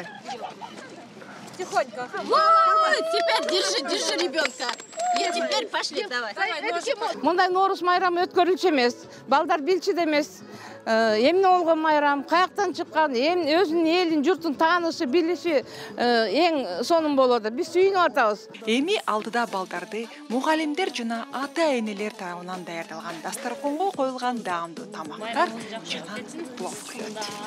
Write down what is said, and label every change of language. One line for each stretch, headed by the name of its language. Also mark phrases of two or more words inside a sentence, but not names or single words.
Russian: Тихонько. Теперь держи ребенка. И теперь пошли, давай.
Kyrgyz: Мындай Ноорuz майрамы өткөрүлчү эмес. Балдар билчи да эмес. Эмне болгон майрам, каяктан чыккан, өзүнүн элин, журтун таанышы, билиши эң сонун болот. Биз сүйүнүп атабыз. Эми алдыда балдарды мугалимдер жана ата-энелер тарабынан даярдалган дасторконго коюлган даамдуу тамактар жана плов күтөт.